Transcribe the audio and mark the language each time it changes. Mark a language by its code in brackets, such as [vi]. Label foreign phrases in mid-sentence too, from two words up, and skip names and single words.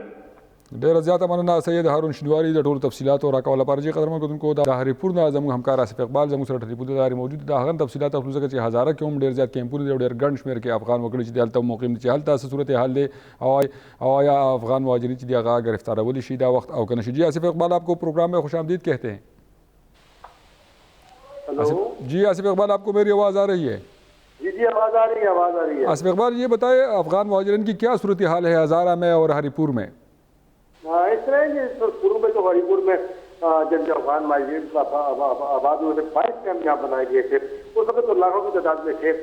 [ps] ډیره زیاته مننه سید هارون شینواری د ټولو تفصیلاتو راکول لپاره چې قدرمن کوونکو د هریپور نه زموږ همکار اسف اقبال زموږ سره ټلیفون ته موجود د هغه تفصیلات خپل ځکه چې هزاره کې هم ډیر زیات کیمپونه دي ډیر ګڼ شمیر کې افغان وګړي چې دلته موقیم دي چې هلته صورت حال دی او یا افغان مهاجرین چې دی هغه گرفتارول شي دا وخت او کنه شي. [ur] جی اسف اقبال آپ کو پروگرام میں خوش آمدید کہتے ہیں. جی آصف اقبال آپ کو میری آواز آ رہی ہے؟ جی آواز آ رہی ہے. آصف اقبال یہ بتائیں افغان مہاجرین کی کیا صورتحال ہے ہزارہ میں اور ہری پور میں؟ اس طرح ہے پورو میں تو ہری پور میں جن افغان مہاجرین آباد ہوئے تھے 22 کیمپ یہاں بنائے گئے تھے، اس وقت تو لاکھوں کی تعداد میں تھے۔